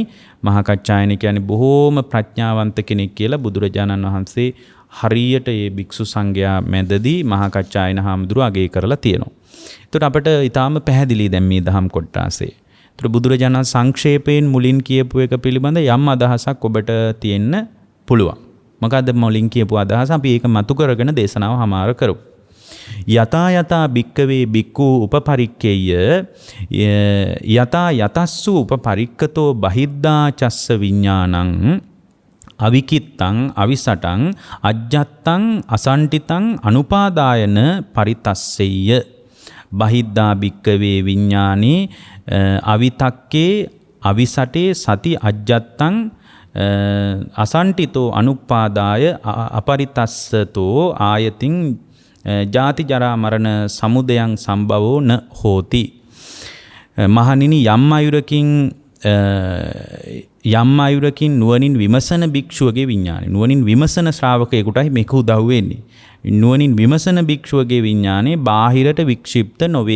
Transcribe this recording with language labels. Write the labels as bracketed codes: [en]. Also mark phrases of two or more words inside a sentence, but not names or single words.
[si] මහා කච්චායන කියන්නේ බොහෝම ප්‍රඥාවන්ත කෙනෙක් කියලා බුදුරජාණන් වහන්සේ හරියට මේ භික්ෂු සංඝයා මැදදී මහා කච්චායන හාමුදුරුවෝ අගය කරලා තියෙනවා. ඒකට අපිට ඊටාම පැහැදිලි දැන් මේ දහම් කොටාසේ බුදුරජාණන් සංක්ෂේපයෙන් මුලින් කියපු එක පිළිබඳ යම් අදහසක් ඔබට තියෙන්න පුළුවන්. මොකද්ද මුලින් කියපු අදහස? අපි ඒක මතු කරගෙන දේශනාව හමාර කරමු. [pi] යතා යතා භික්කවේ භික්ඛු උපපරික්කේය යතා යතස්සු උපපරික්කතෝ බහිද්ධා චස්ස විඥානං අවිකිත්තං අවිසටං අජ්ජත්තං අසන්ටිතං අනුපාදායන පරිතස්සෙය්‍ය බහිද්ධා භික්කවේ විඥානේ අවිතක්කේ අවිසටේ සති අජ්ජත්තං අසන්ටිතෝ අනුපාදාය අපරිතස්සතෝ ආයතින් ජාති ජරා මරණ සමුදයං සම්භවෝ න හෝති. [si] මහණෙනි යම් අයුරකින් යම් අයුරකින් නුවණින් විමසන භික්ෂුවගේ විඥානය. නුවණින් විමසන ශ්‍රාවකයෙකුටයි මේක උදව් වෙන්නේ. නුවණින් විමසන භික්ෂුවගේ විඥානේ බාහිරට වික්ෂිප්ත නොවේ.